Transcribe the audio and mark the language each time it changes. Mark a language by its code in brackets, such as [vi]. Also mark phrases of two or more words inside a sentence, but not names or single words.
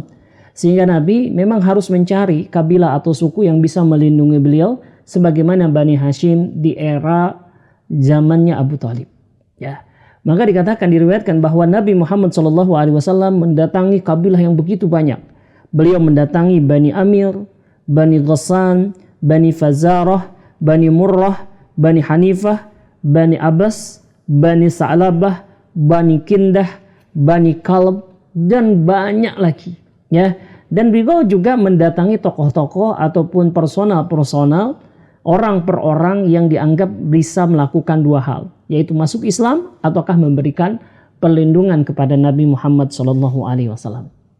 [id] Sehingga Nabi memang harus mencari kabilah atau suku yang bisa melindungi beliau, sebagaimana Bani Hashim di era zamannya Abu Talib. Ya, maka dikatakan, diriwayatkan bahwa Nabi Muhammad SAW mendatangi kabilah yang begitu banyak. Beliau mendatangi Bani Amir, Bani Ghassan, Bani Fazarah, Bani Murrah, Bani Hanifah, Bani Abbas, Bani Sa'labah, Bani Kindah, Bani Kalb, dan banyak lagi. Ya, dan beliau juga mendatangi tokoh-tokoh ataupun personal-personal, orang per orang yang dianggap bisa melakukan dua hal, yaitu masuk Islam ataukah memberikan perlindungan kepada Nabi Muhammad SAW.